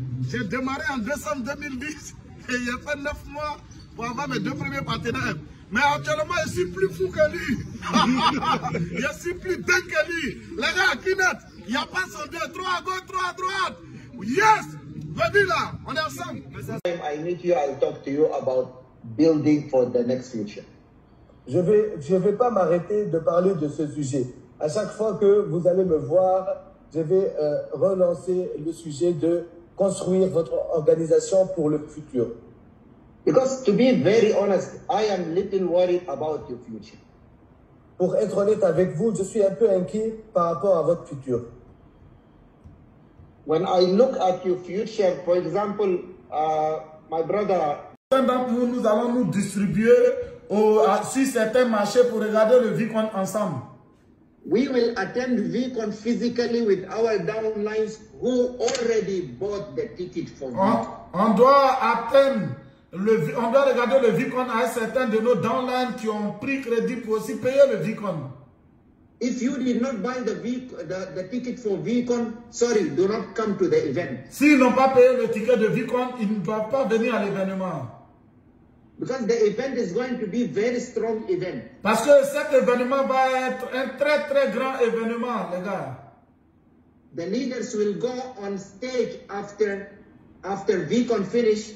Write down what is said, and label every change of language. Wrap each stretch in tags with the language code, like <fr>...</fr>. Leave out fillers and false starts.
<fr>J'ai démarré en décembre 2010 et il a fait 9 mois pour avoir mes 2 premiers partenaires. Mais actuellement, je suis plus fou que lui. Je suis plus dingue que lui. Les gars, Kinet, il n'y a pas son 2, 3 à gauche, 3 à droite. Yes! Venez là, on est ensemble.</fr> <en>I meet you, I'll talk to you about building for the next future.</en> <fr>Je vais pas m'arrêter de parler de ce sujet. À chaque fois que vous allez me voir, je vais relancer le sujet de construire votre organisation pour le futur.</fr> <en>Because to be very honest, I am little worried about your future.</en> <fr>Pour être honnête avec vous, je suis un peu inquiet par rapport à votre futur.</fr> <en>When I look at your future, for example, my brother.</en> <fr>Nous allons nous distribuer sur certains marchés pour regarder le Vicon ensemble.</fr> <en>We will attend Vicon physically with our downlines who already bought the ticket for Vicon.</en> <fr>On doit attendre. On doit regarder le Vicon à certains de nos downlines qui ont pris crédit pour aussi payer le Vicon.</fr> <en>If you did not buy the ticket for Vicon, sorry, do not come to the event.</en> <fr>S'ils n'ont pas payé le ticket de Vicon, ils ne doivent pas venir à l'événement.</fr> <en>Because the event is going to be very strong event.</en> <fr>Parce que cet événement va être un très très grand événement, les gars.</fr> <en>The leaders will go on stage after Vicon finish.</en>